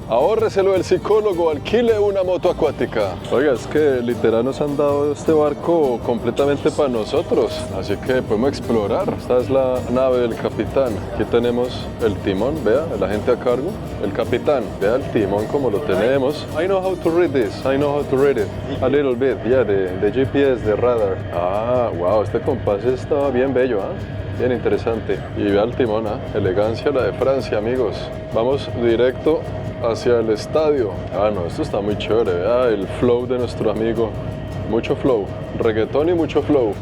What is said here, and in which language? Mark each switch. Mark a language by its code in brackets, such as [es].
[es] Ahórreselo del psicólogo, alquile una moto acuática. Oiga, es que literal nos han dado este barco completamente para nosotros, así que podemos explorar. Esta es la nave del capitán. Aquí tenemos el timón, vea, la gente a cargo. El capitán, vea el timón como lo tenemos. [en] I know how to read this, I know how to read it. A little bit, yeah, [es] de GPS, de radar. Ah, wow, este compás está bien bello, ¿eh? bien interesante. Y vea el timón, elegancia la de Francia, amigos. Vamos directo hacia el estadio. Ah, no, esto está muy chévere, vea el flow de nuestro amigo. Mucho flow, reggaetón y mucho flow.